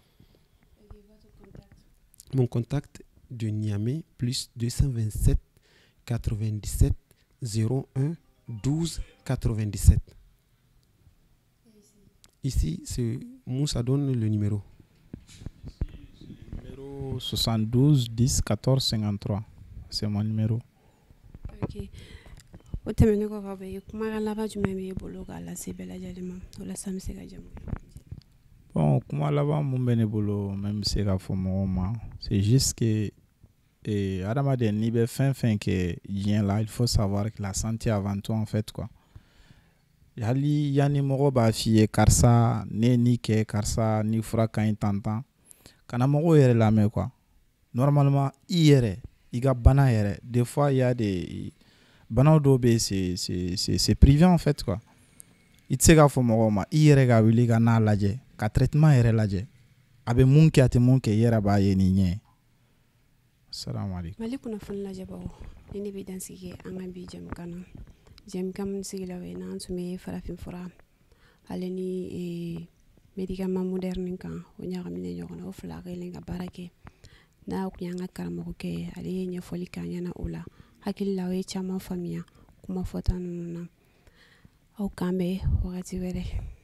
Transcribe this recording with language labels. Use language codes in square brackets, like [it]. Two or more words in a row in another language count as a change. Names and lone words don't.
[fr] Mon contact de Niamey, plus 227 97 01 12 97. Ici, c'est Moussa donne le numéro. Numéro 72 10 14 53. C'est mon numéro. Ok. [bm] O tɛmɛnen kɔ ka bɔ yen kumakan laban jumɛn b'e bolo k'a lase bɛɛ lajɛlen ma walasa an bɛ se ka jamu. Bon, kuma laban mun bɛ ne bolo même bɛ se ka fɔ mɔgɔw ma, [fr] c'est juste que [bm] adamaden n'i bɛ fɛn fɛn kɛ diɲɛ la, [fr] il faut savoir que la santé avant tout en fait quoi. [bm] Hali yanni mɔgɔ b'a f'i ye karisa ne ni kɛ karisa ni fura ka ɲi tantan, kana mɔgɔw yɛrɛ lamɛn quoi. [fr] Normalement [bm] i yɛrɛ i ka bana yɛrɛ [fr] des fois il y a des [bm] banaw dɔw bɛ [fr] c'est privé en fait quoi. [bm] I tɛ se k'a fɔ mɔgɔw ma i yɛrɛ ka wuli ka n'a lajɛ ka traitement yɛrɛ lajɛ a bɛ mun kɛ a tɛ mun kɛ i yɛrɛ b'a ye ni ɲɛ. [ar] السلام عليكم. [bm] Mali kunnafoni lajɛbagaw ni ne bɛ dansigi an ka bi jamukan na jamukan min sigila o ye n'an tun bɛ farafin fura ale ni [fr] médicament moderne [bm] kan o ɲagaminen ɲɔgɔn na o fila kelen ka baara kɛ n'a kun y'an ka karamɔgɔkɛ ale ye ɲɛfɔli k'an ɲɛna o la hakili la o ye caman faamuya kuma fɔta ninnu na aw k'an bɛn wagati wɛrɛ.